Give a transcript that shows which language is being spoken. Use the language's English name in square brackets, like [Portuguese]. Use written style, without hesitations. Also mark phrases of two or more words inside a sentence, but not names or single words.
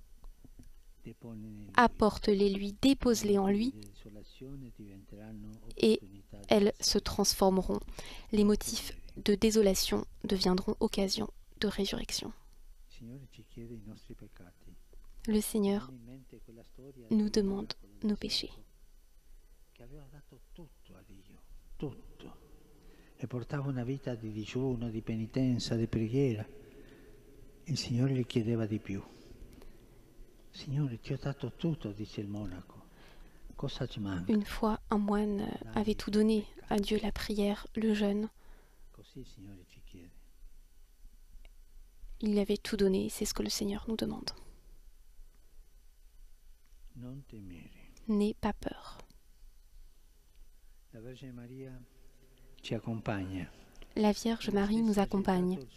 [French] Apporte-les lui, dépose-les en lui, et elles se transformeront. Les motifs de désolation deviendront occasion de résurrection. Le Seigneur nous demande nos péchés. [Italian] E portava una vita di digiuno, di penitenza, di preghiera. Il Signore gli chiedeva di più. Signore, ti ho dato tutto, dice il monaco. Cosa ci manca? [French] Une fois, un moine avait tout donné à Dieu, la prière, le jeûne. Il avait tout donné, c'est ce que le Seigneur nous demande. N'aie pas peur. La Vierge Marie nous accompagne.